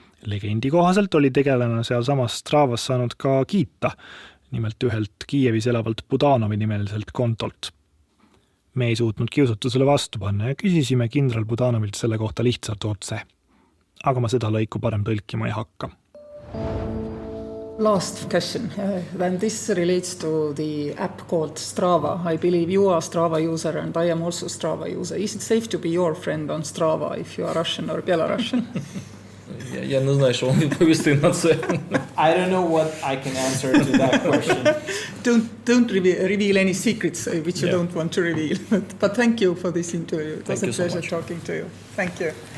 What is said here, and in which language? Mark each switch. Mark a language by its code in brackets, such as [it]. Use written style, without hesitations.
[et] Legendi kohaselt oli tegelane seal samas Stravas saanud ka kiita, nimelt ühelt Kiievis elavalt Budanovi nimeliselt kontolt. Me ei suutnud kiusatusele vastu panna ja küsisime kindral Budanovilt selle kohta lihtsalt otse. Aga ma seda lõiku parem tõlkima ei hakka. [en] Last question, and this relates to the app called Strava. I believe you are Strava user and I am also Strava user. Is it safe to be your friend on Strava if you are Russian or Belarusian? [uk] Я не знаю, що вам відповісти на це. [en] I don't know what I can answer to that question. Don't reveal any secrets which you don't want to reveal. But thank you for this interview. It was a pleasure talking to you. Thank you.